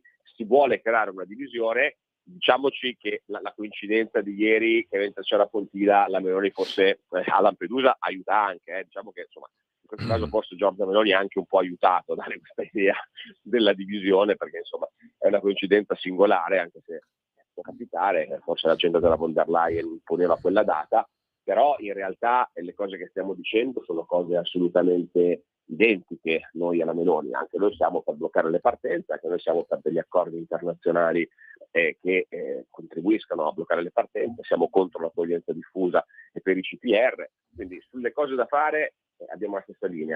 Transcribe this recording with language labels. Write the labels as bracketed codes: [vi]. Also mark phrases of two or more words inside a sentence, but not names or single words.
[it] Si vuole creare una divisione. Diciamoci che la coincidenza di ieri che mentre c'era Pontida la Meloni fosse a Lampedusa aiuta anche, diciamo che insomma in questo caso forse Giorgia Meloni ha anche un po' aiutato a dare questa idea della divisione, perché insomma è una coincidenza singolare, anche se può capitare, forse l'agenda della von der Leyen imponeva quella data, però in realtà le cose che stiamo dicendo sono cose assolutamente identiche noi alla Meloni. Anche noi siamo per bloccare le partenze, anche noi siamo per degli accordi internazionali che contribuiscano a bloccare le partenze, siamo contro l'accoglienza diffusa e per i CPR, quindi sulle cose da fare abbiamo la stessa linea.